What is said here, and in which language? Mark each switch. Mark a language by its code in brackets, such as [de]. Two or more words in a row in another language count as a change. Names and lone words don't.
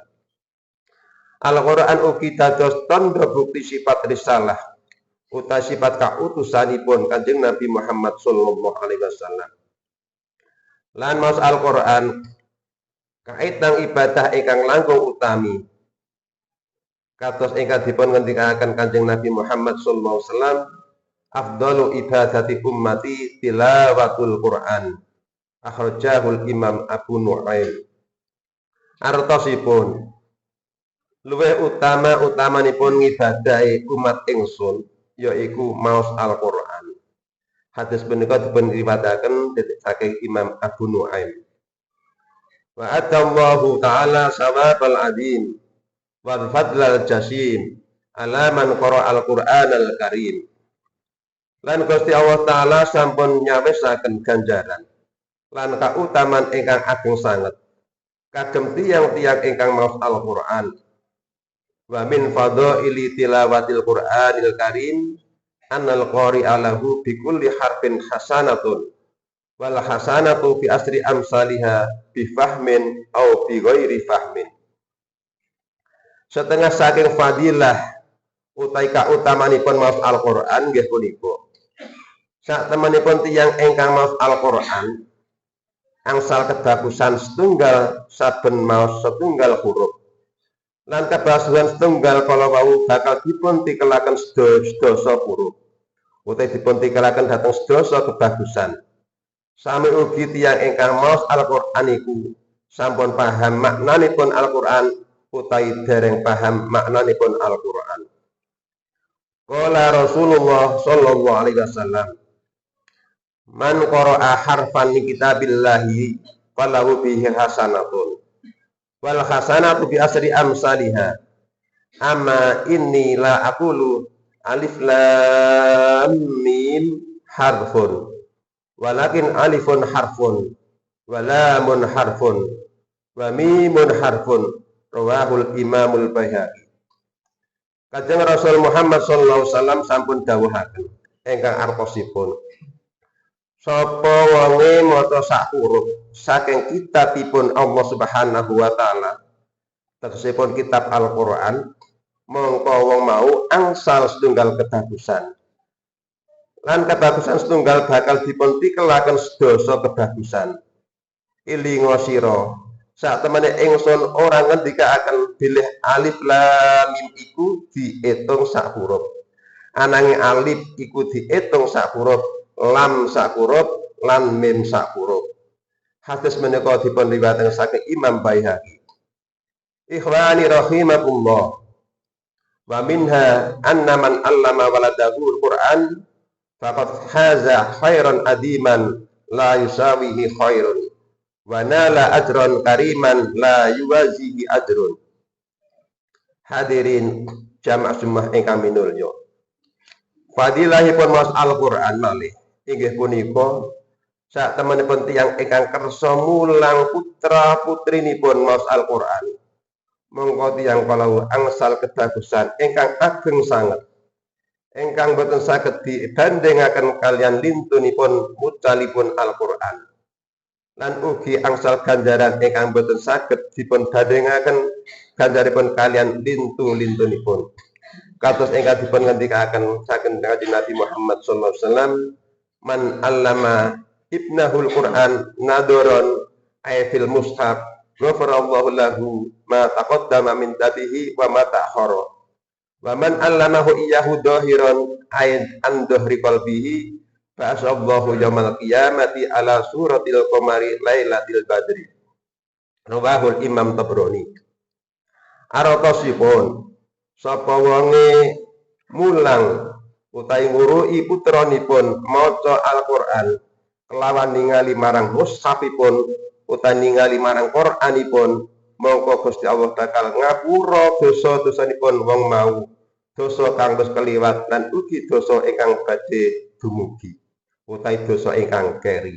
[jv] Al-Qur'an ugi dados tandha bukti sifat risalah utawi sifat kautusanipun Kanjeng Nabi Muhammad [ar] صلى الله عليه وسلم. [jv] Lan maos Al-Qur'an kaitang ibadah ingkang langkung utami kados ingkang dipun ngendikaken Kanjeng Nabi Muhammad [ar] صلى الله عليه وسلم, أفضل عبادة أمتي تلاوة القرآن. أخرجه الإمام أبو نعيم. [jv] Artosipun luwih utama-utamanipun ngibadahi umat ingsun yaiku maos Al-Qur'an. Hadis punika dipun riwayataken saking Imam Abu Nu'aim. [ar] وأعد الله تعالى الثواب العظيم والفضل الجسيم على من قرأ القرآن الكريم. [jv] Lan Gusti Allah taala sampun nyawisaken ganjaran lan kautaman ingkang ageng sanget kagem tiyang-tiyang ingkang maos Al-Qur'an. [ar] ومن فضائل تلاوة القرآن الكريم أن القارئ له بكل حرف حسنة والحسنة بعشر أمثالها بفهم أو بغير فهم. [jv] Setengah saking fadilah utawi kautamanipun maos Al-Qur'an nggih punika sak temanipun tiyang ingkang maos Al-Qur'an angsal kebagusan setunggal saben maos setunggal huruf lan kabasuhan setunggal kala wau bakal dipun tikelaken sedasa huruf utawi dipun tikelaken dhateng sedasa kebagusan. Sami ugi tiyang ingkang maos Al-Qur'an iku sampun paham maknanipun Al-Qur'an utawi dereng paham maknanipun Al-Qur'an. [ar] قال رسول الله صلى الله عليه وسلم من قرأ حرفا من كتاب الله فله به حسنة والحسنة بعشر أمثالها. أما إني لا أقول الم حرف ولكن ألف حرف ولام حرف وميم حرف. رواه الإمام البيهقي. [jv] Kanjeng Rasul Muhammad [ar] صلى الله عليه وسلم [jv] sampun dawuhaken ingkang artosipun sapa wonge maca sak huruf saking kitabipun Allah [ar] سبحانه وتعالى [jv] tegesipun kitab Al-Qur'an mongko wong mau angsal setunggal kebagusan lan kebagusan setunggal bakal dipun tikelaken sedasa kebagusan ilinga sira sak temene ingsun ora ngendika akan bilih [ar] ألف لام ميم [jv] iku diitung sak huruf ananging alif iku diitung sak huruf lam sak huruf lan mim sak huruf hadis menika dipun riwayataken saking Imam Baihaqi. [ar] إخواني رحمكم الله ومنها أن من علم ولده القرآن فقد حاز خيرا دائما لا يساويه خير ونال أجرا كريما لا يوازيه أجر. [jv] Hadirin jamaah jemaah ingkang minulya. Fadilahipun maos Al-Qur'an malih inggih punika sak temenipun tiyang ingkang kersa mulang putra putrinipun maos Al-Qur'an. Mongko tiyang kalau angsal kebagusan ingkang ageng sanget ingkang boten saged dibandingaken kalian lintunipun mucalipun Al-Qur'an. Lan ugi angsal ganjaran ingkang boten saged dipun bandingaken ganjaripun kalian lintu-lintunipun. Kados ingkang dipun ngendikaken saking Kanjeng Nabi Muhammad [ar] صلى الله عليه وسلم من علم ابنه القرآن نظرا أي في المصحف غفر الله له ما تقدم من ذنبه وما تأخر. ومن علمه إياه ظاهرا أي عن ظهر قلبه فأعطاه الله يوم القيامة على صورة القمر ليلة البدر. رواه الإمام الطبراني. [jv] Arotosipun sapa wonge mulang utawi nguruki putranipun maca Al-Qur'an kelawan ningali marang mushafipun utawi ningali marang Qur'anipun mongko Gusti Allah bakal ngapura dosa-dosanipun wong mau dosa kang wis keliwat lan ugi dosa ingkang badhe dumugi utawi dosa ingkang keri.